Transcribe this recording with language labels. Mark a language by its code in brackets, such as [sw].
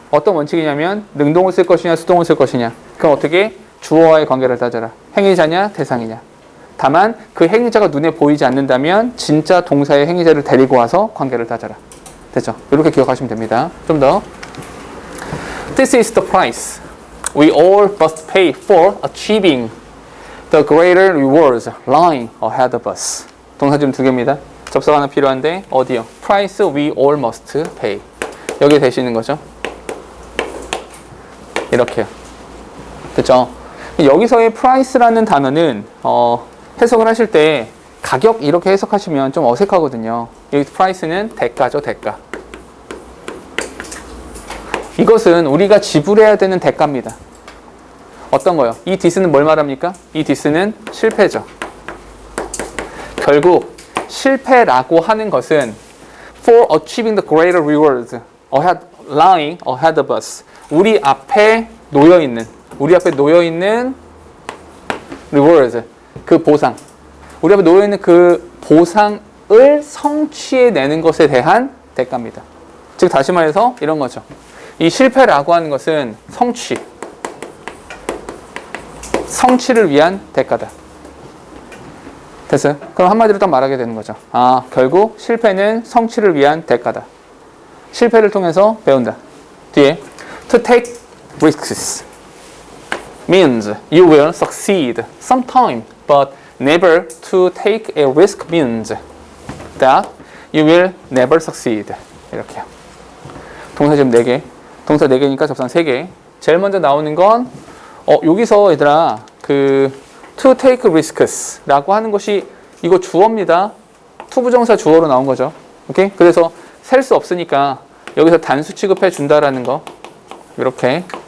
[ko] 어떤 원칙이냐면 능동을 쓸 것이냐 수동을 쓸 것이냐. 그럼 어떻게? 주어와의 관계를 따져라. 행위자냐 대상이냐. 다만 그 행위자가 눈에 보이지 않는다면 진짜 동사의 행위자를 데리고 와서 관계를 따져라. 됐죠? 이렇게 기억하시면 됩니다. 좀 더. [en] This is the price we all must pay for achieving the greater rewards lying ahead of us. [ko] 동사지금 두 개입니다. 접속 하나 필요한데 어디요? [en] price we all must pay. [ko] 여기 되시는 거죠. 이렇게요. 됐죠? 여기서의 price라는 단어는 해석을 하실 때 가격 이렇게 해석하시면 좀 어색하거든요. 여기 price는 대가죠, 대가. 이것은 우리가 지불해야 되는 대가입니다. 어떤 거요? 이 this는 뭘 말합니까? 이 this는 실패죠. 결국 실패라고 하는 것은 [en] for achieving the greater rewards lying ahead of us. [ko] 우리 앞에 놓여 있는 rewards, 그 보상. 우리 앞에 놓여 있는 그 보상을 성취해내는 것에 대한 대가입니다. 즉 다시 말해서 이런 거죠. 이 실패라고 하는 것은 성취를 위한 대가다. 됐어요? 그럼 한마디로 딱 말하게 되는 거죠. 결국 실패는 성취를 위한 대가다. 실패를 통해서 배운다. 뒤에 [en] to take risks means you will succeed sometime, but never to take a risk means that you will never succeed. [ko] 이렇게요. 동사 지금 4개. 동사 4개니까 접상 3개. 제일 먼저 나오는 건 여기서 얘들아 [en] to take risks [ko] 라고 하는 것이 이거 주어입니다. 투부정사 주어로 나온 거죠. 오케이? 그래서 셀 수 없으니까 여기서 단수 취급해 준다라는 거. 이렇게.